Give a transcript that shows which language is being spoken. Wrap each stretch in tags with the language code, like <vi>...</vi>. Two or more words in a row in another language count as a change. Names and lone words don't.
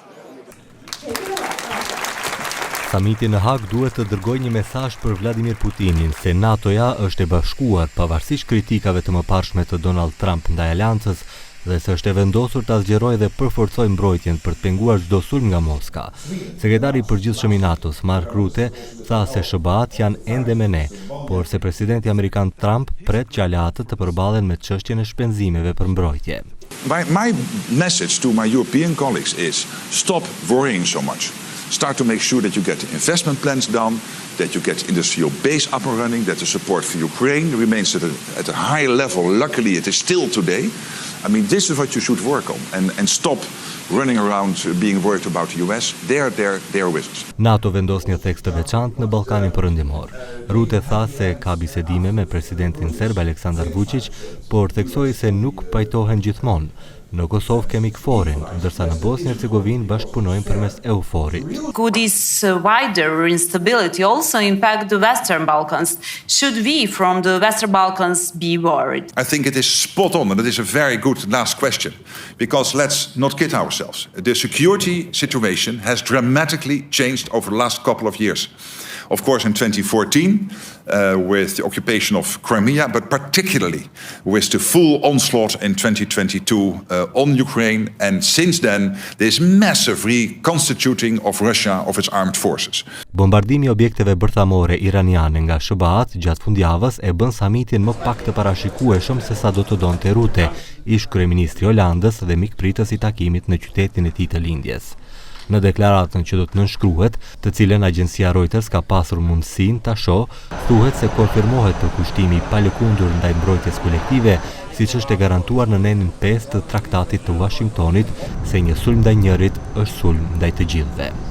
<sq>Samiti në Hag duhet të dërgojë një mesazh për Vladimir Putinin se NATO-ja është e bashkuar pavarësisht kritikave të mëparshme të Donald Trump ndaj aleancës dhe se është e vendosur ta zgjerojë dhe përforcojë mbrojtjen për të penguar çdo sulm nga Moska. Sekretari i përgjithshëm i NATO-s, Mark Rutte, tha se SBA-t janë ende me ne, por se presidenti amerikan Trump pret që aleatët të përballen me çështjen e shpenzimeve për mbrojtje.</sq> <en>My message to my European colleagues is stop worrying so much. Start to make sure that you get the investment plans done, that you get industrial base up and running, that the support for Ukraine remains at a high level. Luckily, it is still today. I mean, this is what you should work on and stop running around being worried about the US. They are with us.</en> <sq>NATO vendos një tekst të veçantë në Ballkanin Perëndimor. Rute tha se ka bisedime me presidentin serb Aleksandar Vučić, por theksoi se nuk pajtohen gjithmonë. Në Kosovë kemi KFOR-in, ndërsa në Bosnjë-Hercegovinë bashkëpunojmë përmes EUFOR-it.</sq> <en>Could this wider instability also impact the Western Balkans? Should we from the Western Balkans be worried? I think it is spot on, and it is a very good last question, because let's not kid ourselves. The security situation has dramatically changed over the last couple of years. Of course, in 2014, with the occupation of Crimea, but particularly with the full onslaught in 2022 on Ukraine, and since then, this massive reconstituting of Russia of its armed forces.</en> <sq>Bombardimi i objekteve bërthamore iraniane nga SBA-t gjatë fundjavës e bën samitin më pak të parashikueshëm se sa do të donte Rute, ish kryeministri i Holandës dhe mikpritës i takimit në qytetin e tij të lindjes. Në deklaratën që do të nënshkruhet, të cilën agjencia Reuters ka pasur mundësinë ta shohë, thuhet se konfirmohet përkushtimi i palëkundur ndaj mbrojtjes kolektive, siç është e garantuar në nenin 5 të Traktatit të Washingtonit, se një sulm ndaj njërit është sulm ndaj të gjithëve.</sq>